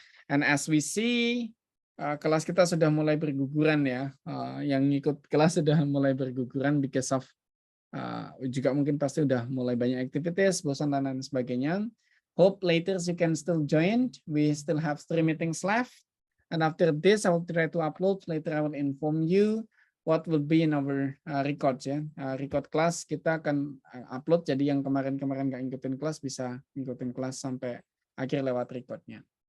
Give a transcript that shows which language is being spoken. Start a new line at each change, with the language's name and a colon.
English: And as we see,
Indonesian: kelas kita sudah mulai berguguran ya, yang ikut kelas sudah mulai berguguran
English: because of
Indonesian: juga mungkin pasti udah mulai banyak activities, bosan dan lain sebagainya.
English: Hope later you can still join. We still have 3 meetings left, and after this I will try to upload. Later I will inform you what will be in our records ya.
Indonesian: Record kelas kita akan upload. Jadi yang kemarin-kemarin nggak ngikutin kelas bisa ngikutin kelas sampai akhir lewat recordnya.